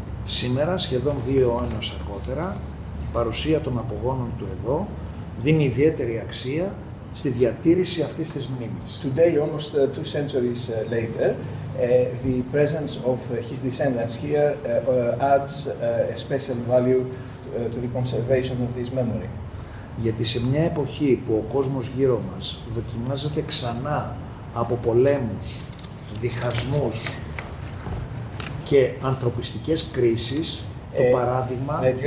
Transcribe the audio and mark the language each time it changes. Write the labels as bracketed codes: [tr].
[el] Σήμερα, σχεδόν 2 αιώνες αργότερα, η παρουσία των απογόνων του εδώ δίνει ιδιαίτερη αξία στη διατήρηση αυτής της μνήμης. [en] Today, almost 2 centuries later, the presence of his descendants here adds a special value to the conservation of this memory. [el] Γιατί σε μια εποχή που ο κόσμος γύρω μας δοκιμάζεται ξανά από πολέμους, διχασμούς και ανθρωπιστικές κρίσεις, το παράδειγμα...